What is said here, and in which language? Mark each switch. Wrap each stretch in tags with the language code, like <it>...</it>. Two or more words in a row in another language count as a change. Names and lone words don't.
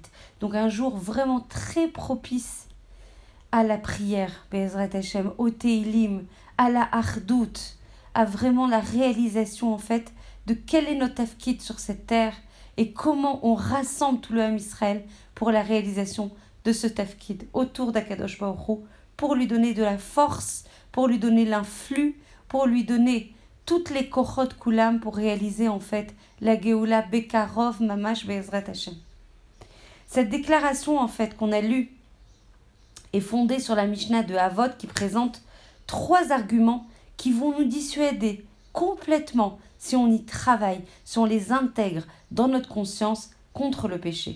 <fr>Donc un jour vraiment très propice à la prière,</fr> <he>בעזרת השם,</he> <fr>au Teilim, à la Achdout, à vraiment la réalisation en fait de quel est notre tafkid sur cette terre et comment on rassemble tout le</fr> <he>עם ישראל</he> <fr>pour la réalisation de ce tafkid autour d'</fr> <he>הקדוש ברוך הוא,</he> <fr>pour lui donner de la force, pour lui donner l'influx, pour lui donner toutes les</fr> <he>כוחות כולם</he> <fr>pour réaliser en fait la</fr> <he>גאולה בקרוב ממש בעזרת השם.</he> <fr>Cette déclaration en fait qu'on a lue est fondée sur la Mishnah de Avot qui présente 3 arguments qui vont nous dissuader complètement, si on y travaille, si on les intègre dans notre conscience, contre le péché.</fr>